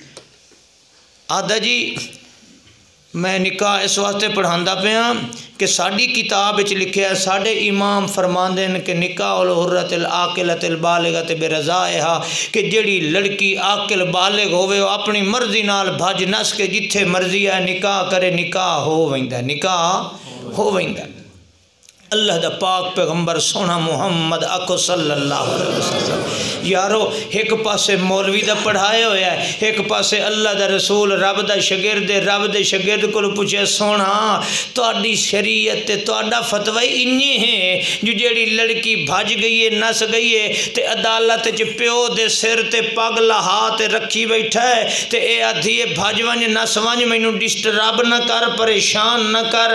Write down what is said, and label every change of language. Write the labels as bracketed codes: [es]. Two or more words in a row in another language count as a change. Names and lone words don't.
[pa] آدا جی میں نکاح اس واسطے پڑھاندا پیا کہ ساڈی کتاب وچ لکھیا اے، ساڈے امام فرماندے نے کہ [ar] نكاح الحرة العاقلة البالغة برضاها, [pa] کہ جیہڑی لڑکی عاقل بالغ ہووے وہ اپنی مرضی نال بھج نس کے جتھے مرضی اے نکاح کرے، نکاح ہو ویندا، نکاح ہو ویندا. اللہ دا پاک پیغمبر سوہنا محمد آکھو [ar] صلى الله عليه وسلم. [pa] یارو اک پاسے مولوی دا پڑھایا ہویا اے، اک پاسے اللہ دا رسول رب دا شاگرد، رب دے شاگرد کو پچھے سوہنا تہاڈی شریعت تے تہاڈا فتویٰ اینی اے جو جیہڑی لڑکی بھج گئی اے نس گئی اے تے عدالت چ پیو دے سر تے پگ لہا تے رکھی بیٹھا اے تے اے آدھی بھج ونج نس ونج مینوں ڈسٹرب نہ کر، پریشان نہ کر.